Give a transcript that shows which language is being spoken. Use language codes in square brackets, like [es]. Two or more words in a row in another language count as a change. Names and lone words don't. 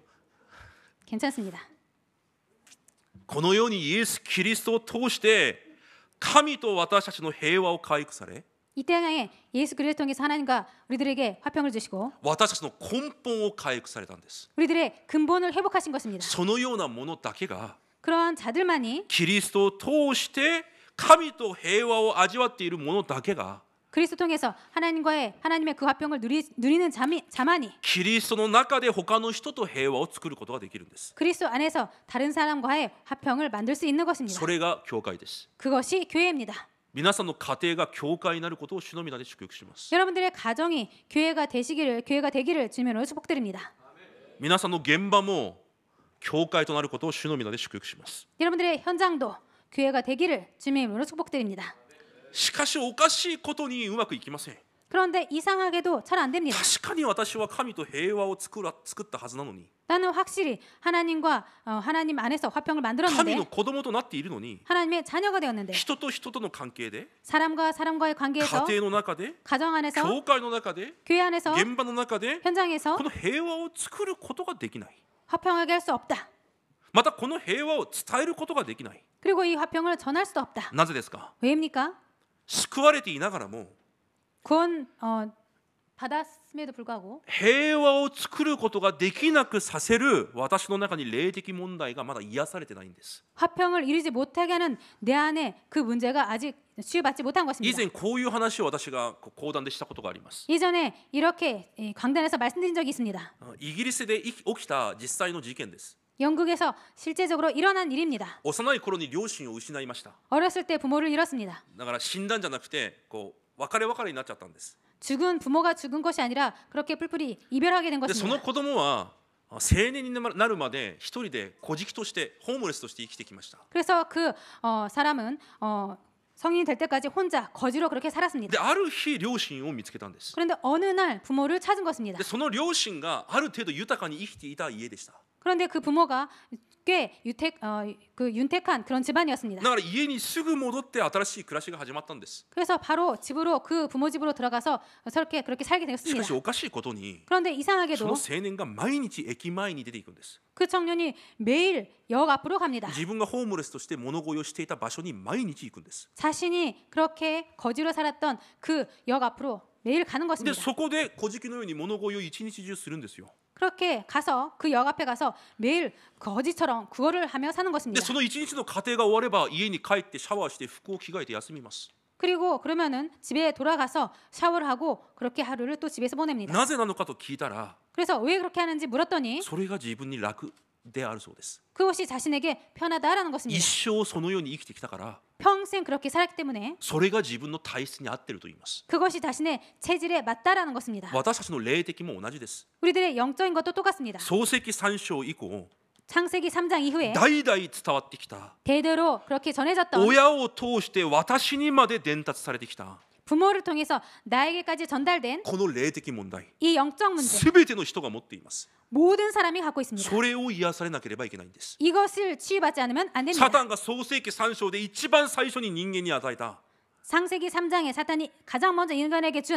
[ko] 괜찮습니다. [ja] このようにイエス・キリストを通して神と私たちの平和を回復され、 [ko] 이 땅에 예수 그리스도를 통해서 하나님과 우리들에게 화평을 주시고 [ja] 私たちの根本を回復されたんです。 [ko] 우리들의 근본을 회복하신 것입니다. [ja] そのようなものだけが [ko] 그러한 자들만이 [ja] キリストを通して神と平和を味わっているものだけが [ko] 그리스도 통해서 하나님의 그 화평을 누리는 자만이 [ja] キリストの中で他の人と平和を作ることができるんです。 [ko] 그리스도 안에서 다른 사람과의 화평을 만들 수 있는 것입니다. [ja] それが教会です。 [ko] 그것이 교회입니다. [ja] 皆さんの家庭が教会になることを主の皆で祝福します。 [ko] 여러분들의 가정이 교회가 되기를 주님으로 축복드립니다. [ja] 皆さんの現場も教会となることを主の皆で祝福します。 [ko] 여러분들의 현장도 교회가 되기를 주님으로 축복드립니다. [ja] しかしおかしいことにうまくいきません。 [ko] 그런데 이상하게도 잘 안 됩니다. [ja] 確かに私は神と平和を作ったはずなのに、 [ko] 나는 확실히 하나님 안에서 화평을 [ja] 神 [ko] 만들었는데 [ja] の子供となっているのに、 [ko] 하나님의 자녀가 되었는데 [ja] 人と人との関係で、 [ko] 사람과 사람과의 [ja] 家 [ko] 관계에서 [ja] 庭の中で、 [ko] 가정 안에서 [ja] 教会の中で、 [ko] 교회 안에서 [ja] 現場の中で、 [ko] 현장에서 [ja] この平和を作ることができない。 [ko] 화평하게 할 수 없다. [ja] またこの平和を伝えることができない。 [ko] 그리고 이 화평을 전할 수도 없다. [ja] なぜですか？ [ko] 왜입니까? [ja] 救われていながらも [ko] 구원 받았음에도 불구하고 [ja] 平和を作ることができなくさせる私の中に霊的問題がまだ癒されてないんです。 [ko] 화평을 이루지 못하게 하는 내 안에 그 문제가 아직 치유받지 못한 [ja] 以 [ko] 것입니다. [ja] 前こういう話を私が講談でしたことがあります。 [ko] 예전에 이렇게 강단에서 말씀드린 적이 있습니다. [ja] イギリスで起きた実際の事件です。 [ko] 영국에서 실제적으로 일어난 일입니다. [ja] 幼い頃に両親を失いました。 [ko] 어렸을 때 부모를 잃었습니다. [ja] だから死んだんじゃなくてこう別れになっちゃったんです。 [ko] 죽은 부모가 죽은 것이 아니라 그렇게 뿔뿔이 이별하게 된 [ja] でその [ko] 것입니다. [ja] 子供は青年になるまで一人で孤児としてホームレスとして生きてきました。 [ko] 그래서 그 사람은 성인이 될 때까지 혼자 거지로 그렇게 [ja] で [ko] 살았습니다. [ja] ある日両親を見つけたんです。 [ko] 그런데 어느 날 부모를 찾은 것입니다. [ja] でその両親がある程度豊かに生きていた家でした。 [ko] 그런데 그 부모가 꽤 윤택한 그런 집안이었습니다. [ja] だから家にすぐ戻って新しい暮らしが始まったんです。 [ko] 그래서 바로 집으로 그 부모 집으로 들어가서 그렇게 살게 [ja] しか [ko] 되었습니다. [ja] しおかしいことに [ko] 그런데 [ja] その [ko] 이상하게도 [ja] 青年が毎日駅前に出ていくんです。 [ko] 그 청년이 매일 역 앞으로 갑니다. [ja] 自分がホームレスとして物乞いをしていた場所に毎日行くんです。 [ko] 자신이 그렇게 거지로 살았던 그 역 앞으로 매일 가는 [ja] で [ko] 것입니다. [ja] そこで小じのように物乞いを一日中するんですよ。 [ko] 그렇게 가서 그 역 앞에 가서 매일 거지처럼 구걸을 하며 사는 [ja] で [ko] 것입니다. [ja] その一日の過程が終われば家に帰ってシャワーして服を着替えて休みます。 [ko] 그리고 그러면은 집에 돌아가서 샤워를 하고 그렇게 하루를 또 집에서 보냅니다. [ja] なぜなのかと聞いたら [ko] 그래서 왜 그렇게 하는지 물었더니 [ja] それが自分に楽であるそうです。 [ko] 그것이 자신에게 편하다라는 [ja] 一 [ko] 것입니다. [ja] 生そのように生きてきたから [ko] 평생 그렇게 살았기 때문에 [ja] それが自分の体質に合っていると言います。 [ko] 그것이 자신의 체질에 맞다라는 것입니다. [ja] 私たちの霊的も同じです。 [ko] 우리들의 영적인 것도 똑같습니다. [ja] 創世記3章以降 [ko] 창세기 3장 이후에 [ja] 代々伝わってきた [ko] 대대로 그렇게 전해졌던 [ja] 親を通して私にまで伝達されてきた [ko] 부모를 통해서 나에게까지 전달된 [ja] この霊的問題 [ko] 이 영적 문제 [ja] すべての人が持っています。 [ko] 모든 사람이 갖고 있습니다. [ja] それを癒されなければいけないんです。 [ko] 이것을 치유받지 않으면 안 [ja] サ [ko] 됩니다. [ja] タンが創世記3章で一番最初に人間に与えた [ko] 창세기 3장에 사탄이 가장 먼저 인간에게 준